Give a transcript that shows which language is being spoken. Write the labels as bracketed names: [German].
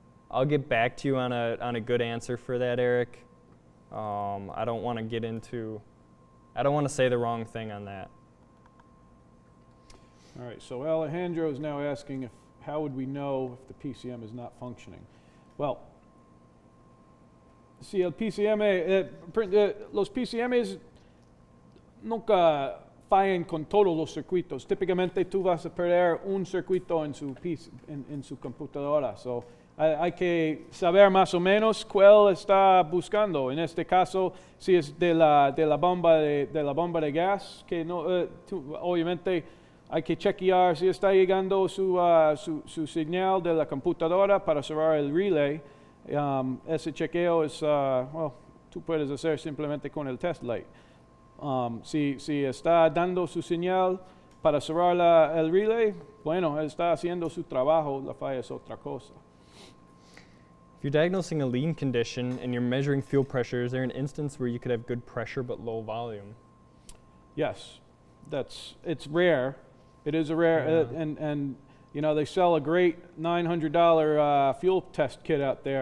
[English] I'll get back to you on a good answer for that, Eric. I don't want to say the wrong thing on that. All right, so Alejandro is now asking how would we know if the PCM is not functioning? [Spanish] Well, si el PCM, los PCMs nunca fallan con todos los circuitos. Típicamente tú vas a perder un circuito en su computadora. So, hay que saber más o menos cuál está buscando. En este caso, si es de la bomba de gas, que no, obviamente hay que chequear si está llegando su señal de la computadora para cerrar el relay. Ese chequeo es, tú puedes hacer simplemente con el test light. Si está dando su señal para cerrar el relay, bueno, está haciendo su trabajo, la falla es otra cosa. [English] If you're diagnosing a lean condition and you're measuring fuel pressure, is there an instance where you could have good pressure but low volume? Yes, it's rare. It is a rare, and you know, they sell a great $900 fuel test kit out there.